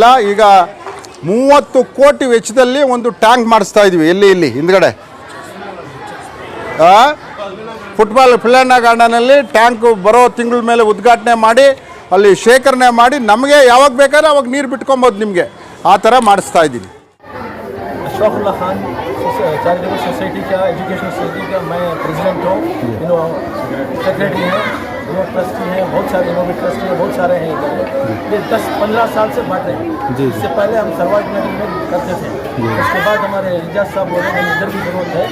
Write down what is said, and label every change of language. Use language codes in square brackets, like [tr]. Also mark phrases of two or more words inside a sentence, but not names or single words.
[kn] ಈಗ 30 ಕೋಟಿ ವೆಚ್ಚದಲ್ಲಿ ಒಂದು ಟ್ಯಾಂಕ್ ಮಾಡಿಸ್ತಾ ಇದ್ವಿ. ಇಲ್ಲಿ ಹಿಂದ್ಗಡೆ ಫುಟ್ಬಾಲ್ ಪ್ಲೇನ ಗಾರ್ಡನಲ್ಲಿ ಟ್ಯಾಂಕ್ ಬರೋ ತಿಂಗಳ ಮೇಲೆ ಉದ್ಘಾಟನೆ ಮಾಡಿ ಅಲ್ಲಿ ಶೇಖರಣೆ ಮಾಡಿ ನಮಗೆ ಯಾವಾಗ ಬೇಕಾದ್ರೆ ಅವಾಗ ನೀರು ಬಿಟ್ಕೊಬೋದು ನಿಮಗೆ. ಆ ಥರ ಮಾಡಿಸ್ತಾ ಇದ್ದೀನಿ. [hi] अशफाकुल्ला खान चैरिटेबल सोसाइटी का एजुकेशन सोसाइटी का मैं प्रेसिडेंट हूँ. सेक्रेटरी हैं, ट्रस्टी हैं, बहुत सारे इनोवेट ट्रस्टी हैं, बहुत सारे हैं इधर. ये 10-15 साल से बांट रहे हैं. इससे पहले हम सरवाट नगर में करते थे. उसके बाद हमारे एजाज साहब बोले कि इधर भी जरूरत है.